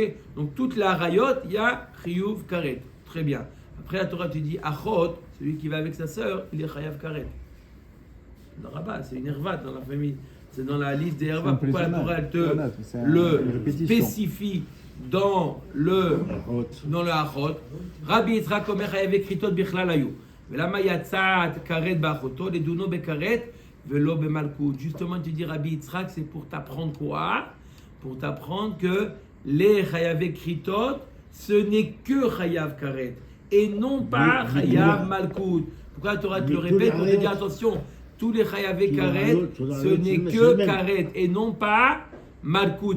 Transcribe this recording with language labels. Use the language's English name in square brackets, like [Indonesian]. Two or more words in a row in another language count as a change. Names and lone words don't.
[French] Donc, toute la harayot, il y a [Hebrew] חיוב כרת. [French] Très bien. Après, la Torah te dit achot, celui qui va avec sa sœur, il est [Hebrew] חייב כרת. [French] Dans Rabat, c'est une herva dans la famille. C'est dans la liste des hervas. Pourquoi la Torah, elle te le spécifie dans le achot? [Hebrew] רבי יצחק אומר חייבי כריתות בכלל היו. ולמה יצאת כרת באחותו, לדונו בכרת, ולא במלקות. [French] Justement, tu dis Rabbi Yitzhak, c'est pour t'apprendre quoi? Pour t'apprendre que les [Hebrew] חייבי כריתות, [French] ce n'est que [Hebrew] חייב כרת. [French] Et non pas [Hebrew] חייב מלקות. [French] Pourquoi la Torah te le répète pour te dire attention, tous les [Hebrew] חייב כרת, [French] ce n'est que karet et non pas malkout.